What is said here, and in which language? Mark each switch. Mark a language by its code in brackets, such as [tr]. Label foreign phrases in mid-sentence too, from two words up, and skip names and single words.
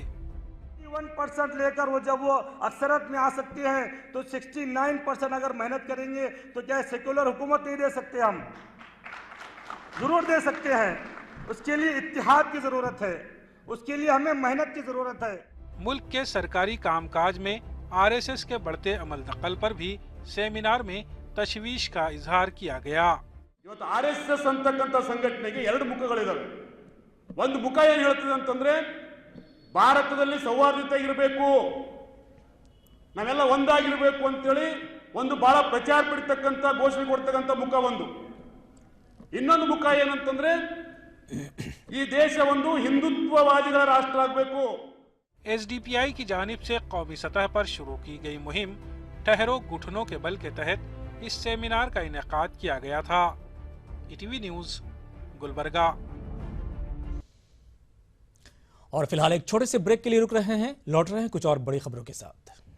[ur] 1% لے کر وہ جب وہ اکثریت میں آ سکتے ہیں تو 69% اگر محنت کریں گے تو کیا سیکولر حکومت نہیں دے سکتے? ہم ضرور دے سکتے ہیں. اس کے لیے اتحاد کی ضرورت ہے، اس کے لیے ہمیں محنت کی ضرورت ہے. ملک کے سرکاری کام کاج میں آر ایس ایس کے بڑھتے عمل دخل پر بھی سیمینار میں تشویش کا اظہار کیا گیا. [kn] ಇವತ್ತು ಆರ್ಎಸ್ಎಸ್ ಅಂತಕ್ಕಂಥ ಸಂಘಟನೆಗೆ ಎರಡು ಮುಖಗಳಿದಾವೆ. ಒಂದು ಮುಖ ಏನು ಹೇಳ್ತದೆ ಅಂತಂದ್ರೆ ಭಾರತದಲ್ಲಿ ಸೌಹಾರ್ದತೆ ಇರಬೇಕು, ನಾವೆಲ್ಲ ಒಂದಾಗಿರಬೇಕು ಅಂತೇಳಿ ಒಂದು ಬಹಳ ಪ್ರಚಾರ ಪಡಿತಕ್ಕಂಥ ಘೋಷಣೆ ಕೊಡ್ತಕ್ಕಂಥ ಮುಖ ಒಂದು. ಇನ್ನೊಂದು ಮುಖ ಏನಂತಂದ್ರೆ ಈ ದೇಶ ಒಂದು ಹಿಂದುತ್ವವಾದಿಗಳ ರಾಷ್ಟ್ರ ಆಗಬೇಕು। [ur] ایس ڈی پی آئی کی جانب سے قومی سطح پر شروع کی گئی مہم ٹھہرو گھٹنوں کے بل کے تحت اس سیمینار کا انعقاد کیا گیا تھا. ای ٹی وی نیوز، گلبرگہ. اور فی الحال ایک چھوٹے سے بریک کے لیے رک رہے ہیں، لوٹ رہے ہیں کچھ اور بڑی خبروں کے ساتھ.